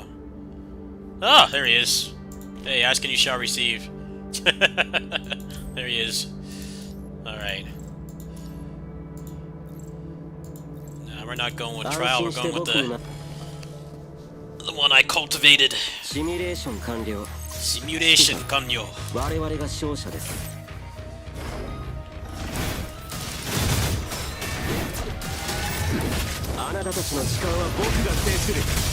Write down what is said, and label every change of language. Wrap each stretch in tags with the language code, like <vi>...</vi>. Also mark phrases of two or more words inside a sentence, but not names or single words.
<en>Ah, there he is. Hey, ask and you shall receive. There he is. Alright. Now we're not going with trial, we're going with the one I cultivated.</en> <ja>Simulation 完了。 Simulation 完了。我々が勝者です。あなたたちの時間は僕が制する。</ja>